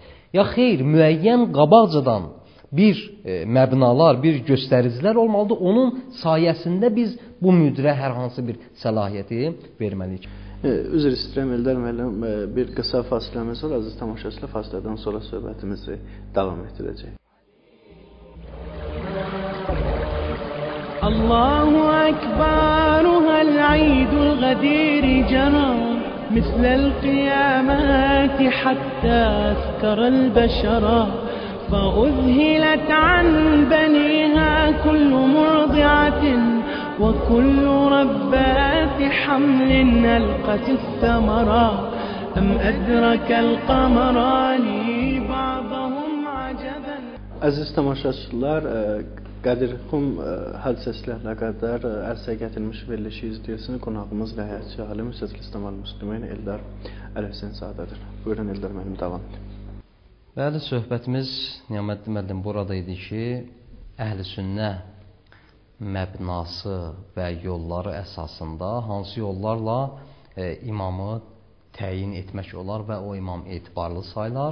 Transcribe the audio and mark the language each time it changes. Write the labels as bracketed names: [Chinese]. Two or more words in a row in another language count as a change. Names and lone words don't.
[Azerbaijani] Ya xeyr, müəyyən qabaqcadan bir məbnalar, bir göstəricilər olmalıdır. Onun sayəsində biz bu müdirə hər hansı bir səlahiyyəti verməliyik. Üzr istəyirəm Eldar müəllim, bir qısa fasiləmiz var. Əziz tamaşaçılar, fasilədən sonra söhbətimizi davam etdirəcək. [Arabic] الله أكبر هالعيد الغدير جرى مثل القيامات حتى أسكر البشرة فأذهلت عن بنيها كل مرضعة وكل ربات حمل ألقت الثمرة أم أدرك القمران بعضهم عجبا. [Azerbaijani] Əziz tamaşaçılar, Qədirxum hadisəsi ilə əlaqədar ərsəyə gətirilmiş verilişi izləyirsiniz. Qonağımız ləhiyyə alim Hüseyn İslam Müslümin Eldar Əlhəsənzadədir. Buyurun Eldar müəllim, davam edin. Bəli, söhbətimiz Niyaməddin müəllim burada idi ki, əhl-i-sünnə məbnası və yolları əsasında hansı yollarla imamı təyin etmək olar və o imam etibarlı sayılar.